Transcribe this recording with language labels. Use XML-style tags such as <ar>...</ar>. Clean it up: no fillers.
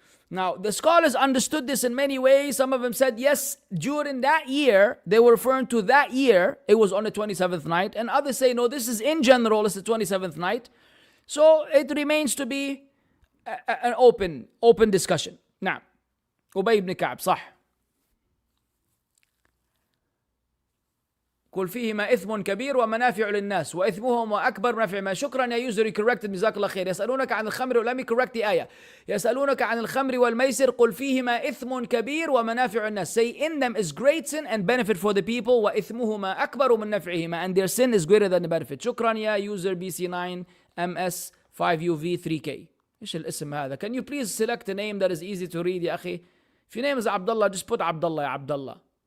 <en>Now, the scholars understood this in many ways. Some of them said, yes, during that year, they were referring to that year, it was on the 27th night. And others say, no, this is in general, it's the 27th night. So it remains to be an open discussion. Now, Ubay ibn Ka'b, صح.</en> <ar>قل فيهما إثم كبير ومنافع للناس وإثمهما أكبر منافع ما. شكرا يا يوزر</ar> <en>corrected</en> <ar>جزاك الله خير. يسألونك عن الخمر.</ar> <en>let me correct the آية.</en> <ar>يسألونك عن الخمر والميسر قل فيهما إثم كبير ومنافع الناس.</ar> <en>Say in them is great sin and benefit for the people</en> <ar>وإثمهما أكبر من نفعهما,</ar> <en>and their sin is greater than the benefit.</en> <ar>شكرا يا user BC9 MS 5UV 3K. إيش الاسم هذا?</ar> <en>Can you please select a name that is easy to read</en> <ar>يا أخي?</ar> <en>If your name is Abdullah, just put Abdullah يا Abdullah.</en>